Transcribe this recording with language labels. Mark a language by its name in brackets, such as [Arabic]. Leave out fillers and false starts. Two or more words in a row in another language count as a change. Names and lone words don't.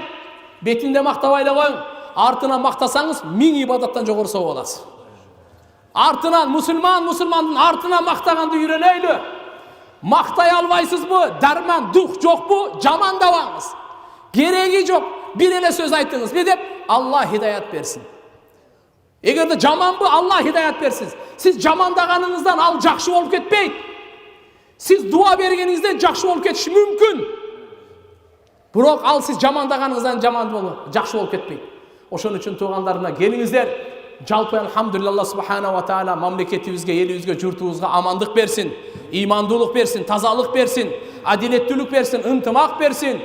[Kyrgyz] Бетінде мактабай эле коюң. Артынан мактасаңыз, 1000 ибадаттан жогору соо боласыз. Артынан мусулмандын артынан мактаганды үйрөнөйлү. Мактай албайсызбы? Дарман, дух жокпу? Жамандабаңыз. Кереги жок. Бир эле сөз айтыңыз. Ne деп? Аллах хидаят берсин. Эгерде жаманбы, Аллах хидаят берсин. Siz жамандаганыңыздан ал жакшы болуп кетпейт. Siz дуа бергениңизден жакшы болуп кетиши мүмкүн. Бирок ал сиз жамандаганыңыздан жакшы болуп кетпейт. Ошон үчүн туугандарына келиңиздер. Жалпы алхамдулилlah [Arabic] الله سبحانه وتعالى [Kyrgyz] мамлекетибизге, элибизге, журтубузга амандык берсин, имандуулук берсин, тазалык берсин, адилеттүүлүк берсин, ынтымак берсин.